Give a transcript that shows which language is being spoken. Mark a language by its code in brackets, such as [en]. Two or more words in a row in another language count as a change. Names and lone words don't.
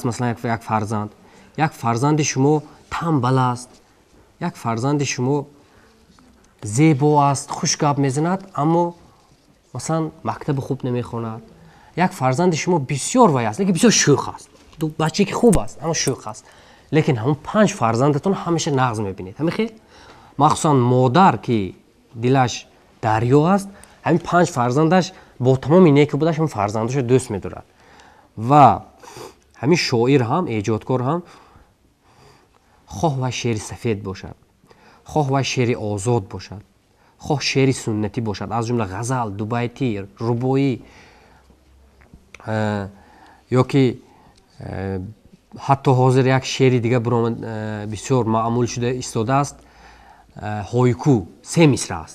[fa] مثلا یک فرزند، یک فرزند شما تنبل است، یک فرزند شما زیبا است، خوش گپ میزند اما مثلا مکتب خوب نمیخواند. یک فرزند شما بسیار وای است، لیکن بسیار شوخ است. دو بچه که خوب است اما شوخ است. [tg] лекин ҳамун 5 фарзандатон ҳамеша нағз мебинед. ҳамин хел махсусан модар ки дилаш дарё аст, ҳамин 5 фарзандаш бо тамоми неки будаш ҳамин фарзандашро дӯст медорад. ва ҳамин шоир ҳам, эҷодкор ҳам хоҳ ва шеъри сафед бошад, хоҳ ва шеъри озод бошад, хоҳ шеъри суннатӣ бошад, аз ҷумла ғазал, дубайтӣ, рубоӣ ё ки ҳатто ҳозир як шеъри дига биромад бисёр маъмул шуда истодааст, ҳойку 3 мисра аст.